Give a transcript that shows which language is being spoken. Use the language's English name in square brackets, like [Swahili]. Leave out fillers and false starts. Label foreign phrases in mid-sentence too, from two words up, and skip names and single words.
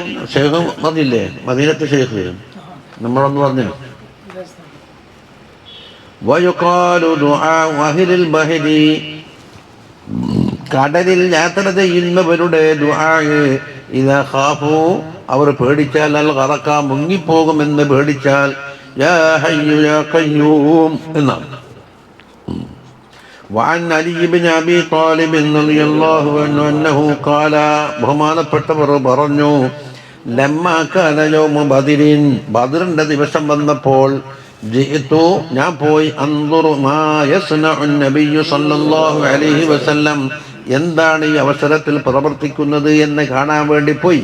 [Malayalam] ഷെയ്ഖ് പറഞ്ഞില്ലേ, മദീനത്തെ ഷെയ്ഖ് നമ്മളൊന്ന് പറഞ്ഞു, [Arabic] ويقال دعاء أهل البحر, [Malayalam] കടലിൽ യാത്ര ചെയ്യുന്നവരുടെ ദുആ, [Arabic] إذا خافوا [Malayalam] അവർ പേടിച്ചാൽ, [Arabic] الغرق [Malayalam] മുങ്ങിപ്പോകുമെന്ന് പേടിച്ചാൽ, [Arabic] يا حي يا قيوم [Malayalam] എന്നാണ്. [Arabic] وعن علي بن أبي طالب رضي الله عنه أنه قال, [Malayalam] ബഹുമാനപ്പെട്ടവർ പറഞ്ഞു, [Arabic] لما كان يوم بدر, [Malayalam] ബദറിന്റെ ദിവസം വന്നപ്പോൾ, ജിഇതു ഞാൻ പോയി, [Arabic] أنظر ما يصنع النبي صلى الله عليه وسلم [Malayalam] എന്താണ് ഈ അവസരത്തിൽ പ്രവർത്തിക്കുന്നത് എന്ന് കാണാൻ വേണ്ടി പോയി.